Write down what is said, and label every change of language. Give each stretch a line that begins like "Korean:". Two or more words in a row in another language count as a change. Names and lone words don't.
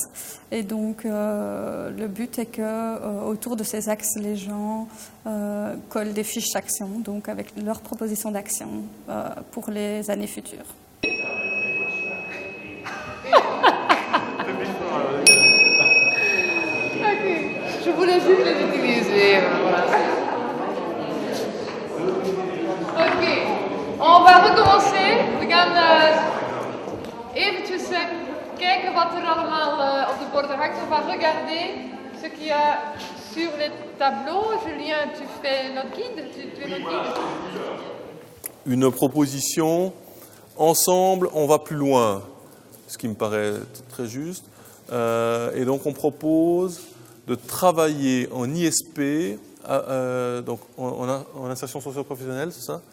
French: Et donc le but est que autour de ces axes, les gens collent des fiches d'action, donc avec leurs propositions d'action pour les années futures. Ok, je voulais juste les utiliser. Voilà. Ok. On va recommencer.
Dutch: We gaan eventjes kijken wat er allemaal op de borden hangt.
French: On va regarder ce qu'il y a sur les tableaux. Julien, tu fais notre guide. Tu es notre guide. Une proposition. Ensemble, on va plus loin. Ce qui me paraît très juste. Et donc, on propose de travailler en ISP, donc en insertion socio-professionnelle, c'est ça ?